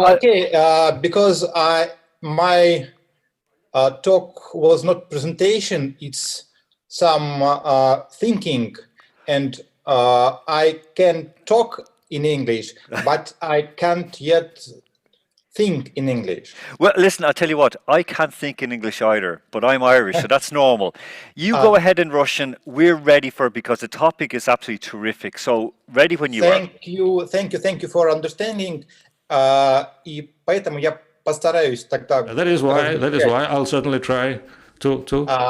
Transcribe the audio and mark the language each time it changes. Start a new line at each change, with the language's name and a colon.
English: Okay, because my talk was not presentation; it's some thinking, and I can talk in English, but I can't yet think in English. Well, listen, I'll tell you what, I can't think in English either, but I'm Irish, so that's normal. You go ahead in Russian, we're ready for it because the topic is absolutely terrific. So, ready when you are. Thank you for understanding.
Russian: И поэтому я постараюсь тогда...
English: That is why I'll certainly try to